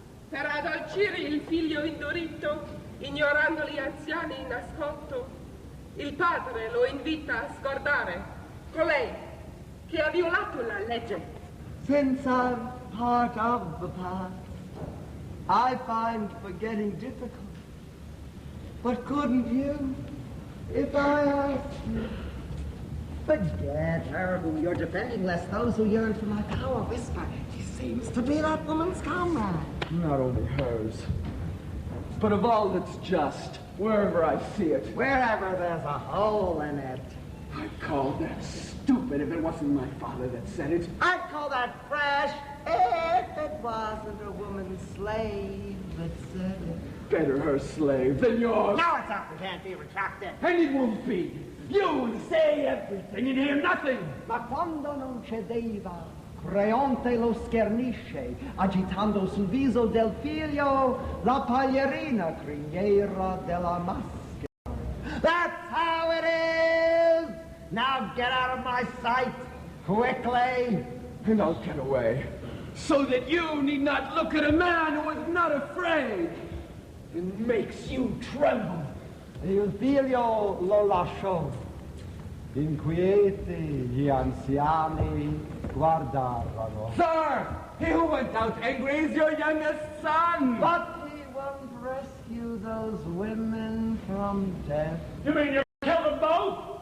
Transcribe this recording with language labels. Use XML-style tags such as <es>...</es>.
<it>Per addolcire il figlio indurito, ignorando gli anziani in ascolto, il padre lo invita a scordare colei che ha violato la legge.</it> <en>Since I'm part of the past, I find forgetting difficult. But couldn't you, if I asked you? Forget her whom you're defending, lest those who yearn for my power whisper, she seems to be that woman's comrade. Not only hers, but of all that's just, wherever I see it. Wherever there's a hole in it. I'd call that stupid if it wasn't my father that said it. I'd call that fresh if it wasn't a woman slave that said it. Better her slave than yours. No, it's not. It can't be retracted. And it won't be. You say everything and hear nothing.</en> <it>Ma quando non cedeva, Creonte lo schernisce, agitando sul viso del figlio la paglierina criniera della maschera.</it> <en>That's how it is! Now get out of my sight, quickly! And I'll get away, so that you need not look at a man who is not afraid and makes you tremble.</en> <it>Il figlio lo lasciò. Inquieti gli anziani guardarono.</it> <en>Sir, he who went out angry is your youngest son. But he won't rescue those women from death. You mean you killed them both?</en>